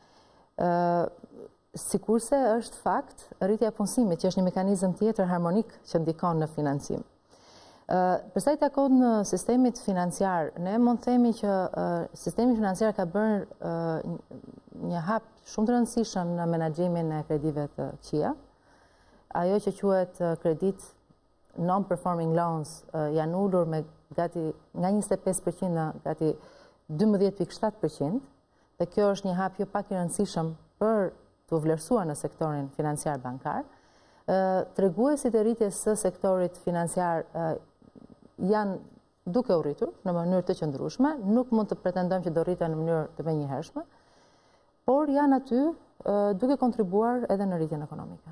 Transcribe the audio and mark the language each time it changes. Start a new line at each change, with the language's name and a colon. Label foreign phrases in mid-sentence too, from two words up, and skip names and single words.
Albanian: Sikurse është fakt rritja e punësimit, që është një mekanizëm tjetër harmonik që ndikon në financim. Përsa i takon sistemit financiar, ne mund të themi që sistemi financiar ka bërë një hap shumë të rëndësishëm në menaxhimin e kredive të QIA. Ajo që quhet kredit
English: non-performing loans
Albanian: janë ulur me gati nga 25% në gati 12.7%, dhe kjo është një hap jo pak i rëndësishëm për të vlerësuar në sektorin financiar bankar. Treguesit e rritjes së sektorit financiar janë duke u rritur në mënyrë të qëndrueshme, nuk mund të pretendojmë që do rriten në mënyrë të menjëhershme, por janë aty duke kontribuar edhe në rritjen ekonomike.